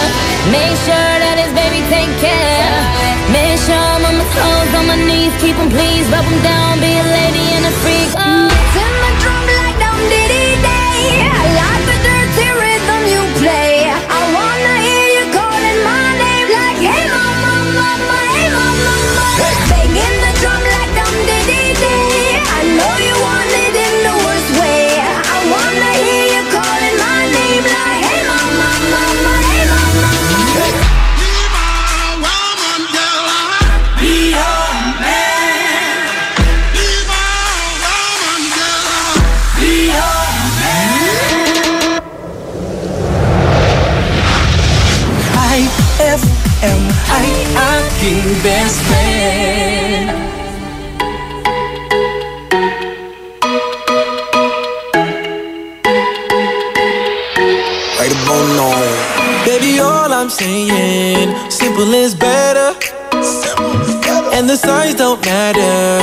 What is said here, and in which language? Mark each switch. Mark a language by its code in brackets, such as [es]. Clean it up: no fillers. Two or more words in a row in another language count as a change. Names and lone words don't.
[en] Make sure that his baby take care. Make sure I'm on my toes, on my knees, keep him please, rub him down, be a lady and a freak. Turn my drum like dum diddy day. I like the dirty rhythm you play. I wanna hear you calling my name like, hey mama, mama, hey mama, mama. Banging the drum like dum diddy day. I know you want it in the worst way. I wanna hear you calling my name like, hey mama, mama, hey mama, mama. Be your man. Be your man. IFM, [tl] ay aking [en] best friend. Right about now. Baby, all I'm saying, simple is better. And the size don't matter.